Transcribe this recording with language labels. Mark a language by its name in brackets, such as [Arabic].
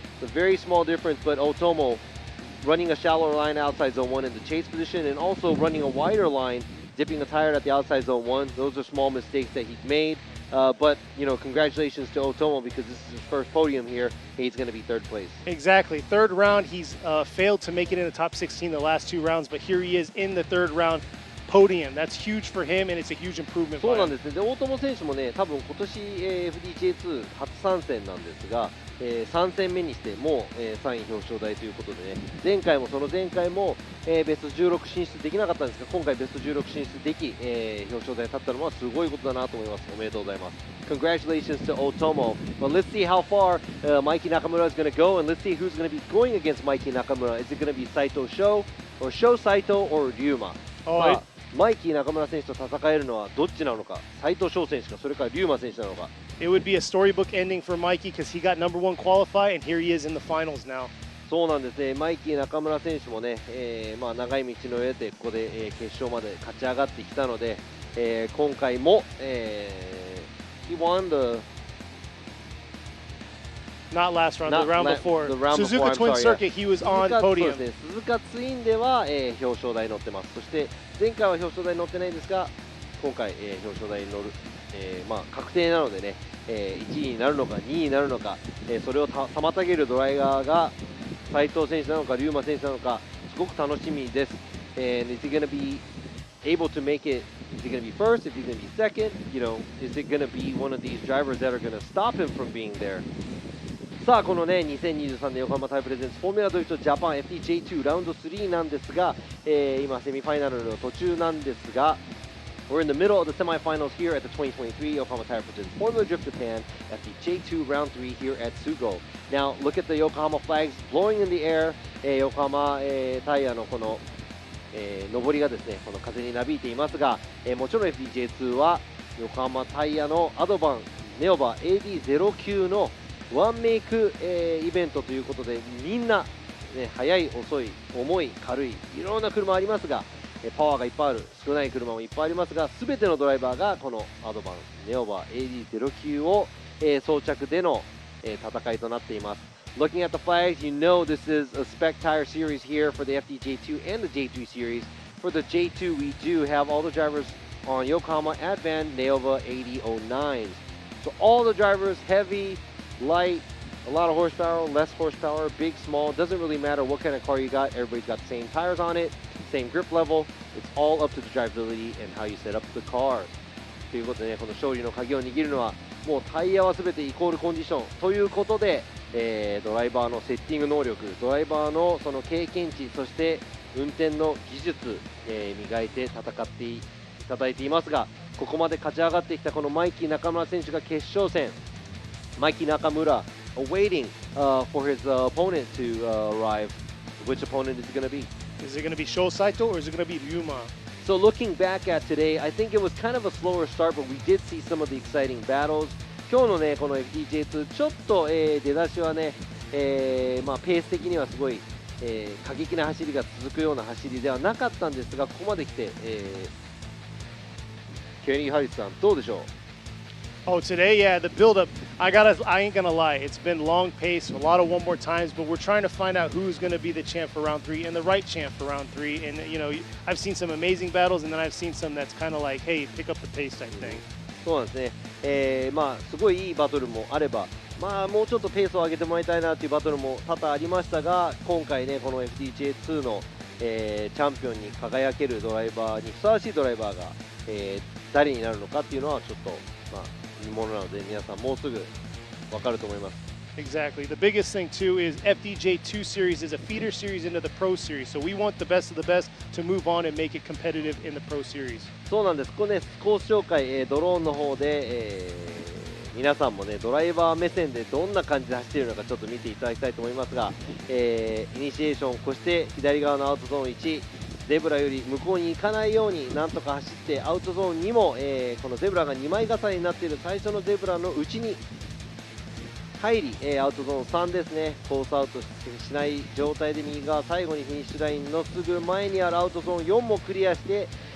[English] It's a very small difference, but Otomo running a shallower line outside zone 1 in the chase position and also running a wider line, dipping a tire at the outside zone 1. Those are small mistakes that he's made. But congratulations to Otomo because this is his first podium here. He's going to be third place. Exactly. Third round, he's failed to make it in the top 16 the last 2 rounds, but here he is in the third round podium. That's huge for him, and it's a huge improvement. [Japanese] そうなんですね。で、大友選手もね、多分今年、FDJ2 初参戦なんですが、3戦目にしてもう、3位表彰台ということでね、前回もその前回も、ベスト16進出できなかったんですが、今回ベスト16進出でき、表彰台に立ったのはすごいことだなと思います。おめでとうございます。 [English] Congratulations to Otomo. Well, let's see how far Mikey Nakamura is going to go, and let's see who's going to be going against Mikey Nakamura. Is it going to be Saito Sho, or Sho Saito, or Ryuma? [Japanese] マイキー中村選手と戦えるのはどっちなのか、斉藤翔選手か、それから龍馬選手なのか。 [English] It would be a storybook ending for Mikey because he got #1 qualify and here he is in the finals now. [Japanese] そうなんですね。マイキー中村選手もね、長い道の上でここで、決勝まで勝ち上がってきたので、今回も、 [English] he won the Not last round, the round before. Suzuka Twin Circuit, he was on podium. [Japanese] 鈴鹿ツインでは、表彰台に乗ってます。そして前回は表彰台に乗ってないんですが、今回、表彰台に乗る、確定なのでね、1位になるのか2位になるのか、それを妨げるドライバーが斉藤選手なのか龍馬選手なのか、すごく楽しみです。 [English] And is he going to be able to make it? Is he going to be first? Is he going to be second? Is it going to be one of these drivers that are going to stop him from being there? [Japanese] さあこのね2023年横浜タイプレゼンツフォーミュラドリフトジャパン FDJ2 ラウンド3なんですが、今セミファイナルの途中なんですが [English] We're in the middle of the semifinals here at the 2023 Yokohama Tire Presents Formula Drift Japan FDJ2 Round 3 here at SUGO. Now look at the Yokohama flags blowing in the air、 [Japanese] 横浜、タイヤのこの、上りがですねこの風になびいていますが、もちろん FDJ2 は横浜タイヤのアドバンネオバ AD09 のワンメイク、イベントということでみんな、ね、速い遅い重い軽いいろんな車ありますが、パワーがいっぱいある少ない車もいっぱいありますが全てのドライバーがこのアドバンネオバ AD09 を、装着での、戦いとなっています。 [English] Looking at the flags, you know this is a spec tire series here for the FDJ2 and the J3 series. For the J2, we do have all the drivers on Yokohama Advan Neova 8009s. So all the drivers heavy, light, a lot of horsepower, less horsepower, big, small, doesn't really matter what kind of car you got. Everybody's got the same tires on it, same grip level. It's all up to the drivability and how you set up the car. [Japanese] ということでね、この勝利の鍵を握るのはもうタイヤは全てイコールコンディションということで、ドライバーのセッティング能力、ドライバーのその経験値、そして運転の技術、磨いて戦っていただいていますが、ここまで勝ち上がってきたこのマイキー中村選手が決勝戦。 [English] Mikey Nakamura awaiting for his opponent to arrive. Which opponent is it going to be? Is it going to be Sho Saito or is it going to be Ryuma? So looking back at today, I think it was kind of a slower start, but we did see some of the exciting battles. [Japanese] 今日のねこの FDJ2 ちょっと、出だしはね、ペース的にはすごい、過激な走りが続くような走りではなかったんですが、ここまで来て、ケリー・ハリスさんどうでしょう [English] ？Oh, today, yeah, the build-up. I ain't gonna lie. It's been long pace, a lot of one more times, but we're trying to find out who's gonna be the champ for round 3 and the right champ for round 3. And I've seen some amazing battles, and then I've seen some that's kind of like, hey, pick up the pace type thing. [Japanese] そうなんですね。すごいいいバトルもあれば、もうちょっとペースを上げてもらいたいなというバトルも多々ありましたが、今回ねこの FDJ2 の、チャンピオンに輝けるドライバーにふさわしいドライバーが、誰になるのかっていうのはちょっと見ものなので皆さんもうすぐ分かると思います。 Exactly. [English] The biggest thing too is FDJ2 series is a feeder series into the Pro Series, so we want the best of the best to move on and make it competitive in the Pro Series. [Japanese] そうなんです。ここねコース紹介、ドローンの方で、皆さんもねドライバー目線でどんな感じで走っているのかちょっと見ていただきたいと思いますが、イニシエーションを越して左側のアウトゾーン1。ゼブラより向こうに行かないようになんとか走ってアウトゾーンにも、このゼブラが2枚重ねになっている最初のゼブラの内に入り、アウトゾーン3ですねコースアウトしない状態で右側最後にフィニッシュラインのすぐ前にあるアウトゾーン4もクリアして、